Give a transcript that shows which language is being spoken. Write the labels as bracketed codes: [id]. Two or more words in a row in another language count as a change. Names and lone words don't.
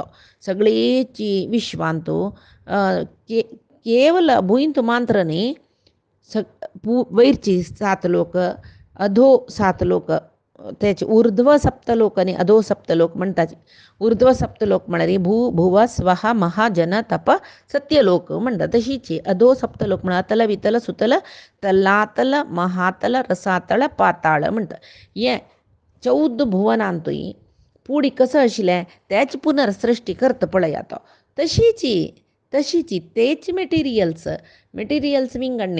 [kok] सगळीची विश्वांत केवल भुंयत मात्र न्ही, वयरची 7 लोक, अधो 7 लोक, तेचे ऊर्ध्व सप्तलोक आनी अधो सप्तलोक म्हणटाचे. ऊर्ध्व सप्तलोक म्हळ्यार भुव स्वः महा जन तप सत्यलोक म्हणटा. तशीची अधो सप्तलोक म्हळ्यार अतल वितल सुतल तलातल महातल रसातळ पाताळ म्हणटा. हे 14 भुवनांतूय पुडी कसं आशिल्लें तेची पुनर्सृश्टी करता पळया तो. तशीची तेच मेटेरियल्स विंगडणे.